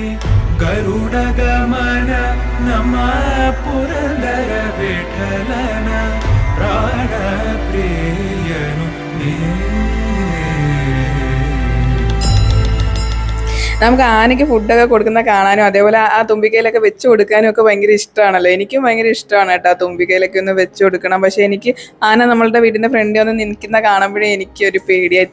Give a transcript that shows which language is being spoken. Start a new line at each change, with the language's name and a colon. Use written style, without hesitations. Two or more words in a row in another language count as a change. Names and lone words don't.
Kannada: ಗರುಡ ಗಮನ ನಮ್ಮ ಪುರಂದರ ವಿಠಲನ ಪ್ರಾಣ ಪ್ರಿಯನು ನೀ.
Malayalam: നമുക്ക് ആനയ്ക്ക് ഫുഡൊക്കെ കൊടുക്കുന്ന കാണാനും അതേപോലെ ആ തുമ്പിക്കയിലൊക്കെ വെച്ച് കൊടുക്കാനും ഒക്കെ ഭയങ്കര ഇഷ്ടമാണല്ലോ. എനിക്കും ഭയങ്കര ഇഷ്ടമാണ് കേട്ടോ ആ തുമ്പിക്കയിലൊക്കെ ഒന്ന് വെച്ച് കൊടുക്കണം. പക്ഷേ എനിക്ക് ആന നമ്മളുടെ വീടിൻ്റെ ഫ്രണ്ടിൽ ഒന്ന് നിൽക്കുന്ന കാണുമ്പോഴേ എനിക്കൊരു പേടിയാണ്.